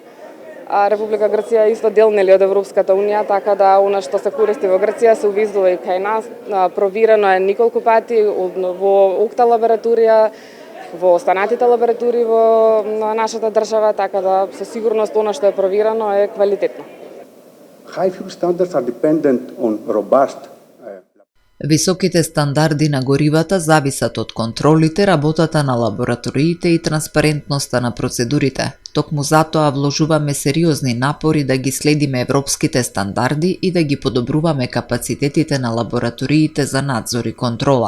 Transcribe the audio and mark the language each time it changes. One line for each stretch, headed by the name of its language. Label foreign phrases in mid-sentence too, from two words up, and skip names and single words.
Macedonian: Република Грција е исто дел нели од Европската унија, така да она што се користи во Грција се увезува и кај нас. Проверено е неколку пати во УКТА лабораторија, во останатите лаборатории во нашата држава, така да со сигурност она што е проверено е квалитетно.
English: High fuel standards are dependent on robust.
Macedonian: Високите стандарди на горивата зависат од контролите, работата на лабораториите и транспарентноста на процедурите. Токму затоа вложуваме сериозни напори да ги следиме европските стандарди и да ги подобруваме капацитетите на лабораториите за надзор и контрола.